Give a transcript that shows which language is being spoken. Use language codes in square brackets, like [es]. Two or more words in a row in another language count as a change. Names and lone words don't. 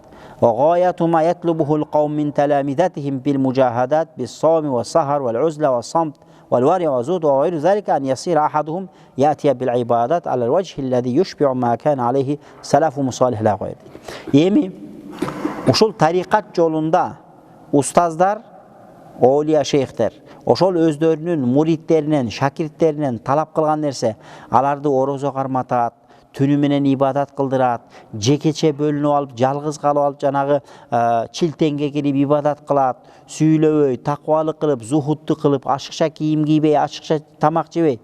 [ar] وغاية ما يطلبه القوم من تلامذتهم بالمجاهدات بالصوم والسهر والعزلة والصمت والورع والزهد وغير ذلك أن يصير أحدهم يأتي بالعبادات على الوجه الذي يشبع ما كان عليه سلفهم الصالح لا غير. [ky] Эми ушул тарикат жолунда устаздар, олия шейхтер, ошол өздөрүнүн муридтеринен, шакирттеринен талап кылган нерсе, аларды орозо карматат, түнү менен ибадат кылдырат, жекече бөлүнүп алып, жалгыз калып алып жанагы чилтеңге кирип ибадат кылат, сүйлөбөй, таквалык кылып, зухутту кылып, ашыкча кийим кийбей, ашыкча тамак жебей.